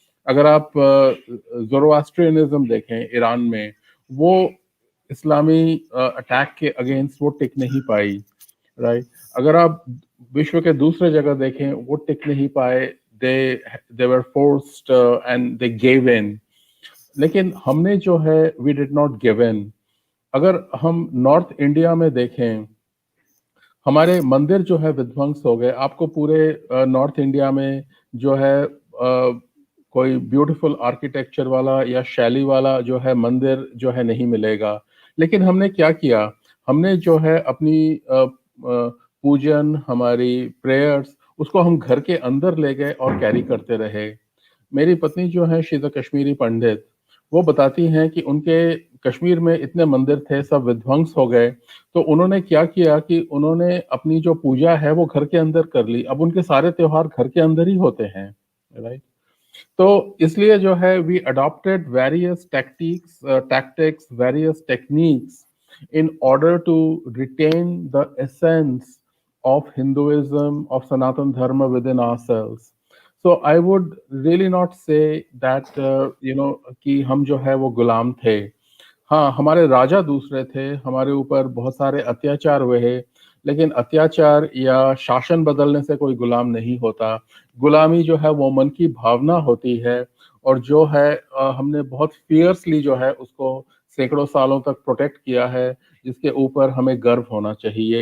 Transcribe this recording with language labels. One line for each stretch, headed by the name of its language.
Hindi: अगर आप ज़ोरोआस्ट्रियनिज्म देखें ईरान में, वो इस्लामी अटैक के अगेंस्ट वो टिक नहीं पाई, राइट। अगर आप विश्व के दूसरे जगह देखें, वो टिक नहीं पाए,
English: they were forced and they gave in।
Hindi: लेकिन हमने जो है
English: we did not give in।
Hindi: अगर हम नॉर्थ इंडिया में देखें, हमारे मंदिर जो है विध्वंस हो गए। आपको पूरे नॉर्थ इंडिया में जो है कोई ब्यूटीफुल आर्किटेक्चर वाला या शैली वाला जो है मंदिर जो है नहीं मिलेगा। लेकिन हमने क्या किया, हमने जो है अपनी पूजन, हमारी प्रेयर्स, उसको हम घर के अंदर ले गए और कैरी करते रहे। मेरी पत्नी जो है
English: she is a
Hindi: कश्मीरी पंडित, वो बताती हैं कि उनके कश्मीर में इतने मंदिर थे, सब विध्वंस हो गए, तो उन्होंने क्या किया कि उन्होंने अपनी जो पूजा है वो घर के अंदर कर ली। अब उनके सारे त्योहार घर के अंदर ही होते हैं, राइट। तो इसलिए जो है
English: We adopted various tactics, various techniques in order to retain the essence of Hinduism, of Sanatan Dharma within ourselves. So I would really not say that
Hindi: कि हम जो है वो गुलाम थे। हाँ, हमारे राजा दूसरे थे, हमारे ऊपर बहुत सारे अत्याचार हुए, लेकिन अत्याचार या शासन बदलने से कोई गुलाम नहीं होता। गुलामी जो है वो मन की भावना होती है, और जो है हमने बहुत फियर्सली जो है उसको सैकड़ों सालों तक प्रोटेक्ट किया है, जिसके ऊपर हमें गर्व होना चाहिए।